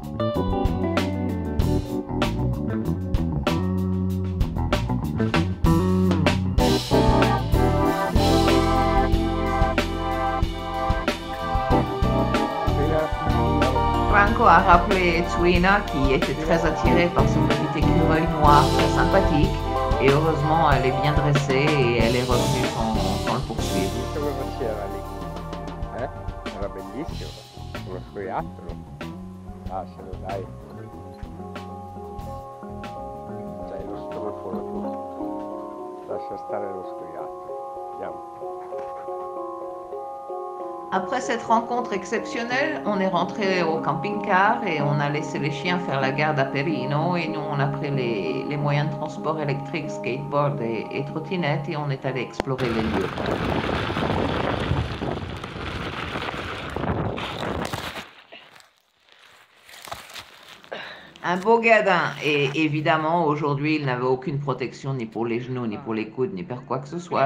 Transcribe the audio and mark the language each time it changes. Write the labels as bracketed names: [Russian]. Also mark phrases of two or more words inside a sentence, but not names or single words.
[French] Franco a rappelé Twina qui était très attirée par ce petit écureuil noir très sympathique. Et heureusement, elle est bien dressée et elle est revenue sans le poursuivre. [Italian] Come faceva lì? Era bellissimo, uno scoiattolo. Lascialo, dai. C'hai lo strofolo tu. Lascia stare lo scoiattolo. Andiamo. [French] Après cette rencontre exceptionnelle, on est rentré au camping-car et on a laissé les chiens faire la garde à Perino et nous on a pris les moyens de transport électriques, skateboard et trottinette et on est allé explorer les lieux. Un beau gadin et évidemment aujourd'hui il n'avait aucune protection ni pour les genoux, ni pour les coudes, ni pour quoi que ce soit.